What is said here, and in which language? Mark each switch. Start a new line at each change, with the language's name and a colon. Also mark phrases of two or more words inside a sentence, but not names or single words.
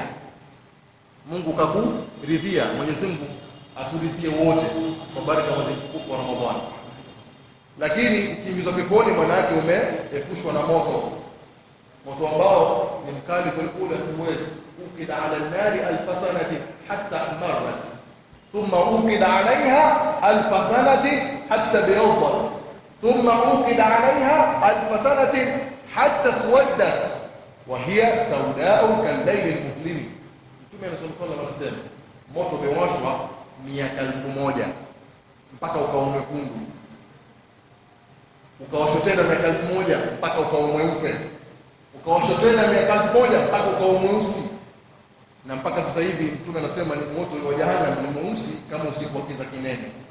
Swahili: Mungu kakuridhia. Mwenyezi Mungu aturidhie wote kwa baraka mwezi mtukufu wa Ramadhani. Lakini ukiingizwa peponi maana yake umeepushwa na moto. Moto ambao ni mkali kuliko huwezi.
Arabic: أوقد على النار ألف سنة حتى احمرت. ثم أوقد عليها ألف سنة حتى ابيضت. ثم أوقد عليها ألف سنة حتى اسودت. وهي سوداء كالليل المظلم.
Swahili: Mtume
Arabic: صلى الله عليه وسلم,
Swahili: moto umewashwa miaka 1000 mpaka ukawa mwekundu, ukawashwa tena miaka 1000 mpaka ukawa mweupe, ukawashwa tena miaka 1000 mpaka ukawa mweusi, na mpaka sasa hivi Mtume anasema ni moto wa jahannam ni mweusi kama usiku wa kiza kinene.